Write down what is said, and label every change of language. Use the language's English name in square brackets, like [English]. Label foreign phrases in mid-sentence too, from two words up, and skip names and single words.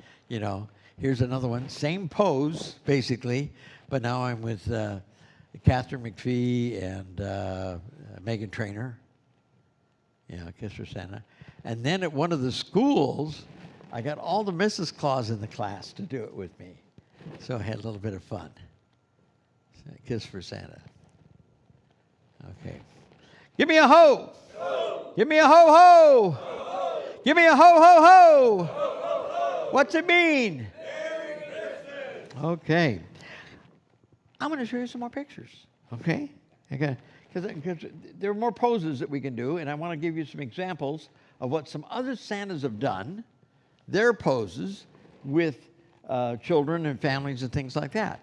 [English] You know, here's another one, same pose basically, but now I'm with Catherine McPhee and Megan Trainor. Yeah, Kiss for Santa. And then at one of the schools, I got all the Mrs. Claus in the class to do it with me. So I had a little bit of fun. So, Kiss for Santa. Okay. Give me a ho! Ho! Give me a ho ho! Ho, ho! Give me a ho ho ho! Ho, ho, ho! What's it mean? Merry Christmas! Okay. I'm going to show you some more pictures. Okay? Because there are more poses that we can do, and I want to give you some examples of what some other Santas have done, their poses with children and families and things like that.